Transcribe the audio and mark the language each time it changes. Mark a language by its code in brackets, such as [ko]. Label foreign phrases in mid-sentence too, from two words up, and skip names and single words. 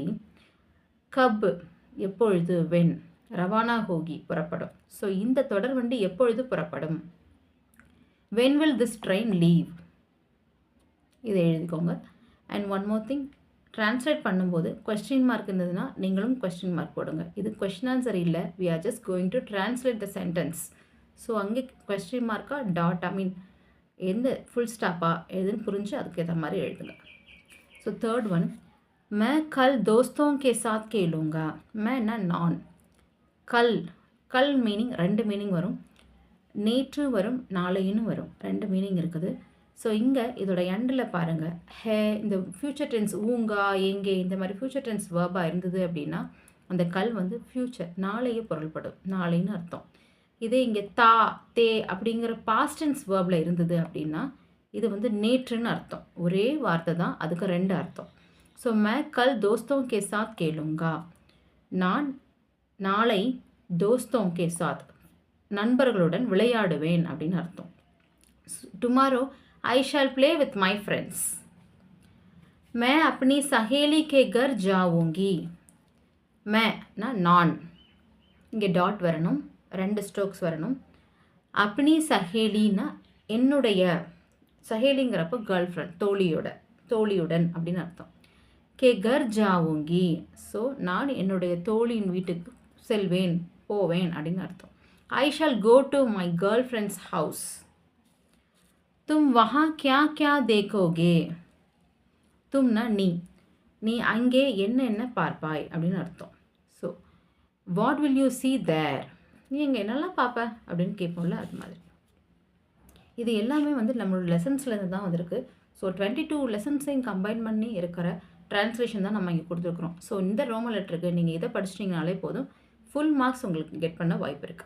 [ta] கப் எப்பொழுது, வென். [hi] रवाना होगी [ta] புறப்படும். ஸோ இந்த தொடர்வண்டி எப்பொழுது புறப்படும். [en] when will this train leave. [ta] இதை எழுதிக்கோங்க. [en] and one more thing, [ta] ட்ரான்ஸ்லேட் பண்ணும்போது [en] question mark [ta] இருந்ததுன்னா நீங்களும் [en] question mark [ta] போடுங்க. இது [en] question answer [ta] இல்லை, [en] we are just going to translate the sentence. [ta] ஸோ அங்கே [en] question mark [ta] டாட், [en] I mean [ta] எந்த [en] full stop [ta] எதுன்னு புரிஞ்சு அதுக்கேற்ற மாதிரி எழுதுங்க. [en] so third one, [hi] मैं कल दोस्तों के साथ खेलूँगा. [ta] मैंना நான். கல் மீனிங் ரெண்டு மீனிங் வரும். நேற்று வரும், நாளைன்னு வரும், ரெண்டு மீனிங் இருக்குது. ஸோ இங்கே இதோட எண்டில் பாருங்கள், ஹே, இந்த [en] future tense [ta] ஊங்கா, எங்கே, இந்த மாதிரி [en] future tense verb [ta] இருந்தது அப்படின்னா அந்த கல் வந்து ஃப்யூச்சர், நாளையே பொருள்படும், நாளைன்னு அர்த்தம். இதே இங்கே தா, தே அப்படிங்கிற [en] past tense verb [ta] இருந்தது அப்படின்னா இது வந்து நேற்றுன்னு அர்த்தம். ஒரே வார்த்தை தான், அதுக்கு ரெண்டு அர்த்தம். [hi] ஸோ मैं कल दोस्तों के साथ खेलूँगा. [ta] நான் நாளை [hi] दोस्तों के साथ [ta] நண்பர்களுடன் விளையாடுவேன் அப்படின்னு அர்த்தம். [en] tomorrow I shall play with my friends. [hi] मैं अपनी सहेली के घर जाऊंगी. [ta] मैனா நான், இங்கே டாட் வரணும், ரெண்டு ஸ்ட்ரோக்ஸ் வரணும். [hi] अपनी सहेली [ta] என்னுடைய, சஹேலிங்கிறப்போ [en] girl friend, [ta] தோழியுடன் அப்படின்னு அர்த்தம். [hi] के घर जाऊंगी, [ta] ஸோ நான் என்னுடைய தோழியின் வீட்டுக்கு செல்வேன், போவேன் அப்படின்னு அர்த்தம். [en] I shall go to my girl friends house. [hi] तुम वहाँ क्या क्या देखोगे. [ta] தும்னா நீ அங்கே என்ன பார்ப்பாய் அப்படின்னு அர்த்தம். [en] so what will you see there, [ta] நீ அங்கே என்னெல்லாம் பார்ப்ப அப்படின்னு கேட்போம்ல, அது மாதிரி. இது எல்லாமே வந்து நம்மளோட லெசன்ஸ்லேருந்து தான் வந்திருக்கு. ஸோ 22 லெசன்ஸையும் கம்பைன் பண்ணி இருக்கிற ட்ரான்ஸ்லேஷன் தான் நம்ம இங்கே கொடுத்துருக்குறோம். ஸோ இந்த ரோமன் லெட்டருக்கு நீங்கள் இதை படிச்சிட்டிங்கனாலே போதும், [en] full marks [ta] உங்களுக்கு கெட் பண்ண வாய்ப்பு இருக்குது.